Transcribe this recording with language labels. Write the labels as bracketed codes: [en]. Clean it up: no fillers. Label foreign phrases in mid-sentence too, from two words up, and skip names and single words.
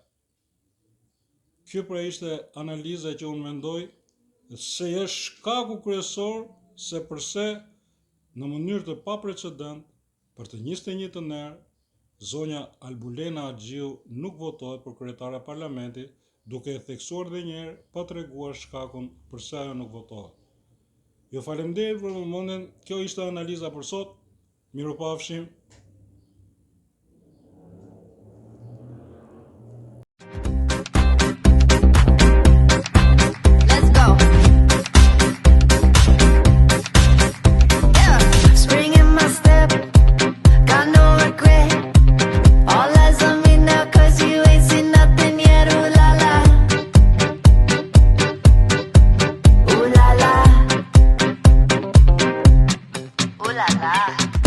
[sq] Kjo pra ishte analiza që unë mendoj se është shkaku kryesor se përse në mënyrë të paprecedent për të 21 të erë zonja Albulena Axhiu nuk votohet për kryetare e parlamentit, duke e theksuar edhe një herë pa treguar shkakun pse ajo nuk votohet. Ju faleminderit për vëmendjen. Kjo ishte analiza për sot. Mirupafshim. [en] Let's go. Yeah, spring in my step. Got no regret. All eyes on me now 'cause you ain't seen nothing yet. Ooh la la. Ooh la la. Ooh la la.